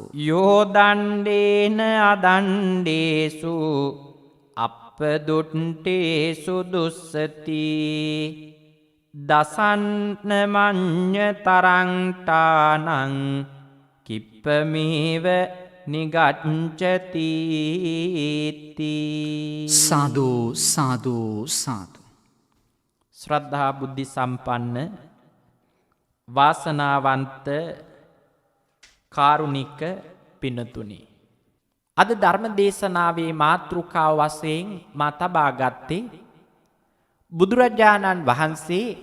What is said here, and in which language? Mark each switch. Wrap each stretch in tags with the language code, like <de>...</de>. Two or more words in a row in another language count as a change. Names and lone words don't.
<pi>යෝ දණ්ඩේන අදණ්ඩේසු අප්පදුට්ටේසු දුස්සති දසන්න මඤ්ඤ තරංටානං කිප්පමේව නිගච්ඡති. සාදු සාදු සාදු.</pi> <si>ශ්‍රද්ධා බුද්ධි සම්පන්න වාසනාවන්ත කාරුණික පිනතුනි, අද ධර්ම දේශනාවේ මාතෘකාව වශයෙන් මා තබා ගත්තේ බුදුරජාණන් වහන්සේ</si>